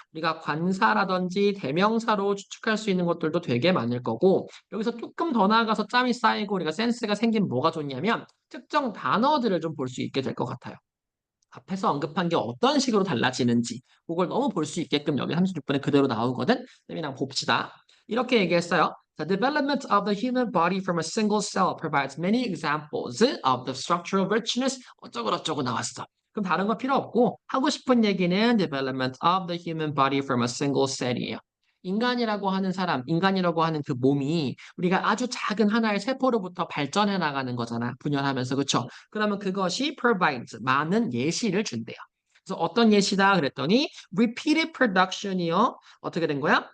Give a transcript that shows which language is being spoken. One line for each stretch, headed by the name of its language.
Korean: 우리가 관사라든지 대명사로 추측할 수 있는 것들도 되게 많을 거고 여기서 조금 더 나아가서 짬이 쌓이고 우리가 센스가 생긴 뭐가 좋냐면 특정 단어들을 좀 볼 수 있게 될 것 같아요. 앞에서 언급한 게 어떤 식으로 달라지는지 그걸 너무 볼 수 있게끔 여기 36분에 그대로 나오거든. 그냥 봅시다. 이렇게 얘기했어요.
English: The development of the human body from a single cell provides many examples of the structural richness.
Korean: 어쩌고저쩌고 나왔어. 그럼 다른 거 필요 없고 하고 싶은 얘기는
English: development of the human body from a single cell
Korean: 이에요. 인간이라고 하는 사람, 인간이라고 하는 그 몸이 우리가 아주 작은 하나의 세포로부터 발전해 나가는 거잖아. 분열하면서, 그쵸? 그러면 그것이 provides 많은 예시를 준대요. 그래서 어떤 예시다 그랬더니
English: repeated production
Korean: 이요. 어떻게 된 거야?